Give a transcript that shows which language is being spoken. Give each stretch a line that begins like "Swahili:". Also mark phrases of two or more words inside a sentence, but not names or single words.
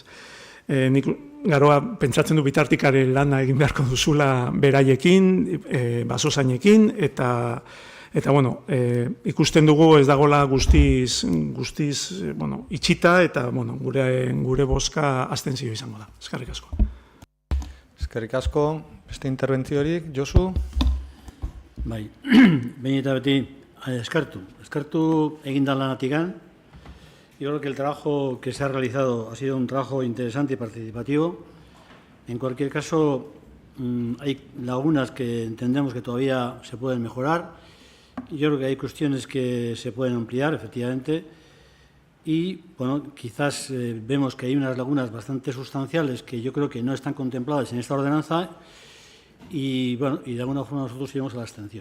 Basque: Nik garoa pentsatzen du bitartikare lana egin beharko duzula beraiekin, basozainekin, eta ikusten dugu ez dagoela guztiz itxita, eta gure bozka abstentzio izango da. Eskerrik asko. Eskerrik asko, beste interbentziorik, Josu? Bai, behin eta beti eskertu egindan lanatikan.
Spanish: Yo creo que el trabajo que se ha realizado ha sido un trabajo interesante y participativo. En cualquier caso, hay lagunas que entendemos que todavía se pueden mejorar. Yo creo que hay cuestiones que se pueden ampliar, efectivamente. Y, quizás vemos que hay unas lagunas bastante sustanciales que yo creo que no están contempladas en esta ordenanza y de alguna forma nosotros iremos a la abstención.